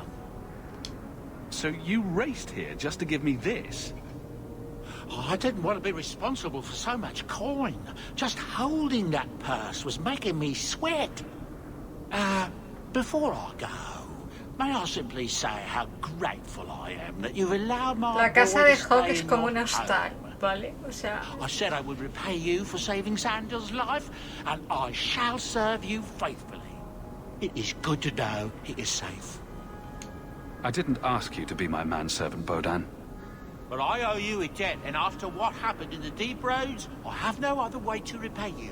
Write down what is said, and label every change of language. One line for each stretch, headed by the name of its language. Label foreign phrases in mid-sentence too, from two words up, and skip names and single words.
English: So you raced here just to give me this? Oh, I didn't want to be responsible for so much coin. Just holding that purse was making me sweat. Before I go, may I simply say how grateful I am that you've allowed my
Spanish: La casa
English: boy
Spanish: de
English: to Hawk stay
Spanish: es
English: in
Spanish: como
English: your
Spanish: un hostal.
English: home.
Spanish: Vale, o sea...
English: I said I would repay you for saving Sandal's life, and I shall serve you faithfully. It is good to know he is safe. I didn't ask you to be my manservant, Bodan. But I owe you a debt, and after what happened in the deep roads, I have no other way to repay you.